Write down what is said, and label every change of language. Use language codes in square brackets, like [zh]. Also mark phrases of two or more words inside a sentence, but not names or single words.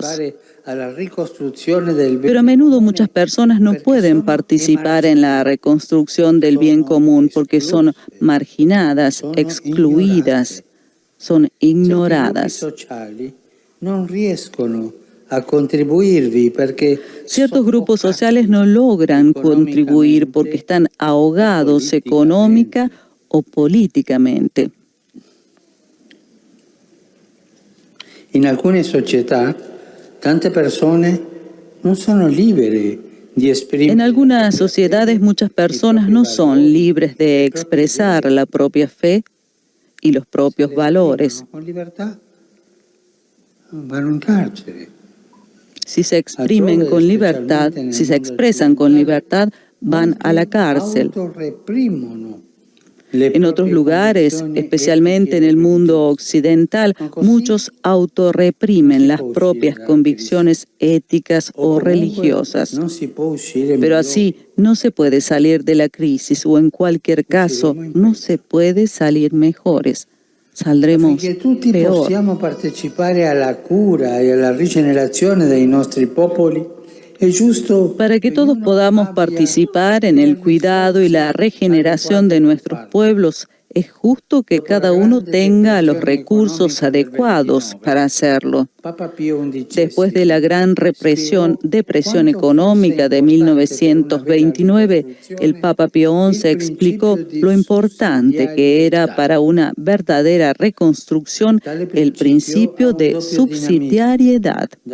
[es] Pero a menudo muchas personas no pueden participar en la reconstrucción del bien común porque son marginadas, excluidas, son ignoradas. Ciertos grupos sociales no logran contribuir porque están ahogados económica o políticamente. [it] In alcune società, tante persone non sono libere di esprimere. [es] En algunas sociedades muchas personas no son libres de expresar la propia fe y los propios valores. [it] Con libertà vanno in carcere. [es] Si se exprimen con libertad, si se expresan con libertad, van a la cárcel. En otros lugares, especialmente en el mundo occidental, muchos autorreprimen las propias convicciones éticas o religiosas. Pero así no se puede salir de la crisis, o en cualquier caso, no se puede salir mejores. Saldremos peor. [it] Possiamo partecipare alla cura e alla rigenerazione dei nostri popoli. [es] Para que todos podamos participar en el cuidado y la regeneración de nuestros pueblos, es justo que cada uno tenga los recursos adecuados para hacerlo. Después de la gran depresión económica de 1929, el Papa Pío XI explicó lo importante que era para una verdadera reconstrucción el principio de subsidiariedad.